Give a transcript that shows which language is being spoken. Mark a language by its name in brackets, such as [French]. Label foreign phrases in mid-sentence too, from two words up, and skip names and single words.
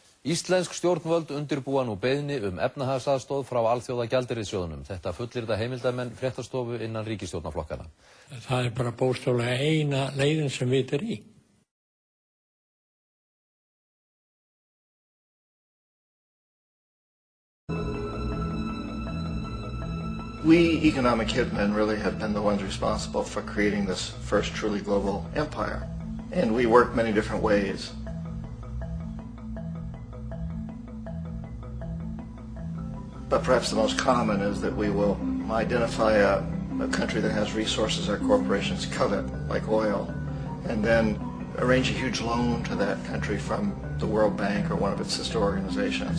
[Icelandic] Íslensk stjórnvöld undirbúa nú beiðni efnahagsaðstoð frá Alþjóðagjaldeyrissjóðnum. Þetta fullyrða heimildamenn fréttastofu innan ríkisstjórnarflokkanna. Það bara bókstaflega eina leiðin sem vit í. [English] We economic hitmen really have been the ones responsible for creating this first truly global empire. And we work many different ways. But perhaps the most common is that we will identify a country that has resources our corporations covet, like oil, and then arrange a huge loan to that country from the World Bank or one of its sister organizations.